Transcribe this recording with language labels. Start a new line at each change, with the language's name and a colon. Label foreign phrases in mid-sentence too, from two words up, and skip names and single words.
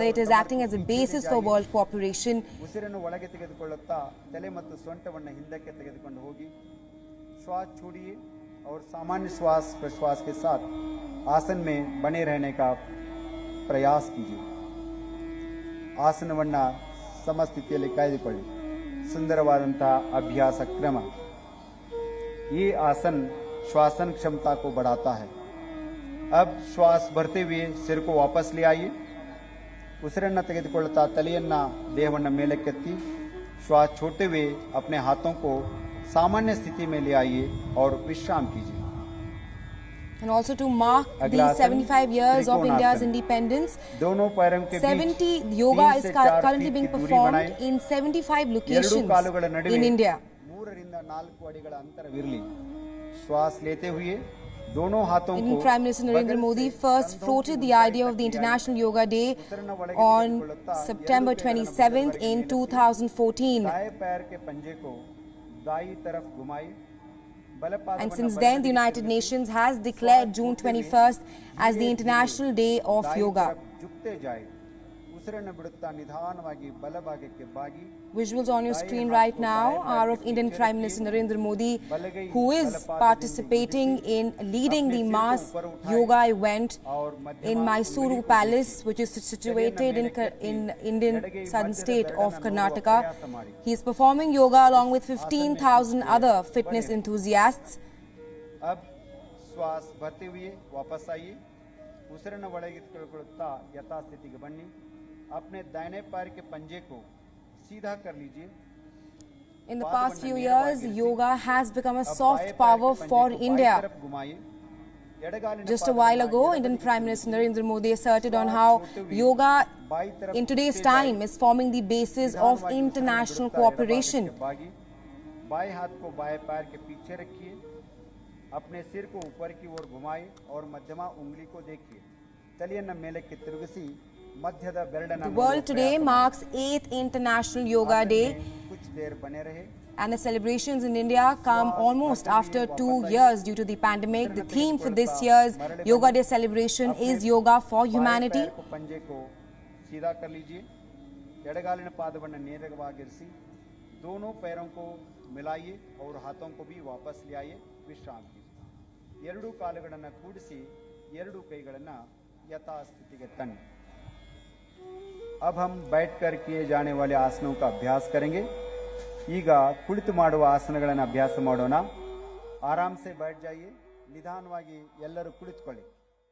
English: It is acting as a basis for world cooperation.
Kannada: ಉಸಿರನ್ನು ಒಳಗೆ ತೆಗೆದುಕೊಳ್ಳುತ್ತಾ ತಲೆ ಮತ್ತು ಸೊಂಟವನ್ನು ಹಿಂದಕ್ಕೆ ತೆಗೆದುಕೊಂಡು ಹೋಗಿ.
Hindi: श्वास छोड़िए और सामान्य श्वास प्रश्वास के साथ आसन में बने रहने का प्रयास कीजिए.
Kannada: ಆಸನವನ್ನ ಸಮಸ್ಥಿತಿಯಲ್ಲಿ ಕಾಯ್ದುಕೊಳ್ಳಿ.
Hindi: सुंदरवादंತಹ अभ्यास क्रम. ये आसन श्वासन क्षमता को बढ़ाता है. अब श्वास भरते हुए सिर को वापस ले आइए.
Kannada: ಉಸಿರನ್ನು ತೆಗೆದುಕೊಳ್ಳುತ್ತಾ ತಲೆಯನ್ನ ದೇಹವನ್ನ ಮೇಲಕ್ಕೆತ್ತಿ
Hindi: श्वास छोड़ते हुए अपने हाथों को सामान्य स्थिति में ले आइए और विश्राम कीजिए.
English: And also to mark the 75 years of India's independence,
Hindi: दोनों पैरों के
English: 70 yoga is currently being performed in 75 locations in India.
Kannada: 3 ರಿಂದ 4 ಅಡಿಗಳ ಅಂತರವಿರಲಿ.
Hindi: श्वास लेते हुए दोनों हाथों को
English: Indian Prime Minister Narendra Modi first floated the idea of the International Yoga Day on September 27th in 2014.
Hindi: दाएं पैर के पंजे को दाईं तरफ घुमाइए.
English: And since then, the United Nations has declared June 21st as the International Day of Yoga.
Hindi: झुकते जाए.
Kannada: ಉಸಿರನ್ನು ಬಿಡುತ್ತಾ ನಿಧಾನವಾಗಿ ಬಲಭಾಗಕ್ಕೆ ಬಾಗಿ.
English: Visuals on your screen right now are of Indian Prime Minister Narendra Modi, who is participating in leading the mass yoga event in Mysuru Palace, which is situated in Indian southern state of Karnataka. He is performing yoga along with 15,000 other fitness enthusiasts.
Hindi: अब श्वास भरते हुए वापस आइए.
Kannada: ಉಸಿರನ್ನು ಒಳಗೆ ತೆಗೆದುಕೊಳ್ಳುತ್ತಾ ಯಥಾಸ್ಥಿತಿಗೆ ಬನ್ನಿ.
Hindi: अपने दाहिने पैर के पंजे को सीधा कर लीजिए.
English: In the past few years, yoga has become a soft power for India. Just a while ago, Indian Prime Minister Narendra Modi asserted on how yoga in today's time is forming the basis of international cooperation.
Hindi: बाएं हाथ को बाएं पैर के पीछे रखिए. अपने सिर को ऊपर की ओर घुमाएं और मध्यमा उंगली को देखिए.
Kannada: ತಲೆಯನ್ನು ಮೇಲಕ್ಕೆ ತಿರುಗಿಸಿ ಮಧ್ಯದ ಬೆರಳನ್ನು.
English: The world today marks 8th International Yoga Day,
Hindi: कुछ देर बने रहे.
English: and the celebrations in India come almost after 2 years due to the pandemic. The theme for this year's Yoga Day celebration is Yoga for Humanity.
Hindi: पंजे को सीधा कर लीजिए.
Kannada: ಎಡಗಾಲಿನ ಪಾದವನ್ನು ನೇರವಾಗಿರಿಸಿ
Hindi: दोनों पैरों को मिलाइए और हाथों को भी वापस ले आइए. विश्राम कीजिए.
Kannada: ಎರಡು ಕಾಲುಗಳನ್ನು ಕೂಡಿಸಿ ಎರಡು ಕೈಗಳನ್ನು
Hindi: यथास्थिति के तन. अब हम बैठकर किए जाने वाले आसनों का अभ्यास करेंगे.
Kannada: ಈಗ ಕುಳಿತು ಮಾಡುವ ಆಸನಗಳನ್ನು ಅಭ್ಯಾಸ ಮಾಡೋಣ.
Hindi: ಆರಾಮ್ से बैठ जाइए.
Kannada: ನಿಧಾನವಾಗಿ ಎಲ್ಲರೂ ಕುಳಿತುಕೊಳ್ಳಿ.